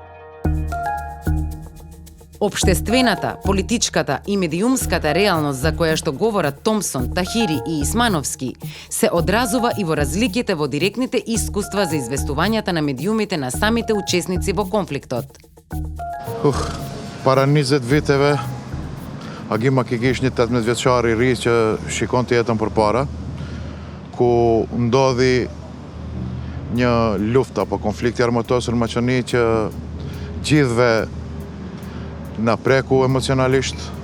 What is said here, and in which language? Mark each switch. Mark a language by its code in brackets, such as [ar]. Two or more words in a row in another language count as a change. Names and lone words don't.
[mk] Обштествената, политичката и медиумската реалност за која што говорат Томсон, Тахири и Исмановски се одразува и во разликите во директните искуства за известувањата на медиумите на самите учесници во конфликтот. [sq] Para 20 viteve, Agima ki kish një 18 vjeçar i ri që shikon të jetën përpara, ku ndodhi një luftë apo konflikti armatosur në Maqedoni që gjithve na preku emocionalisht.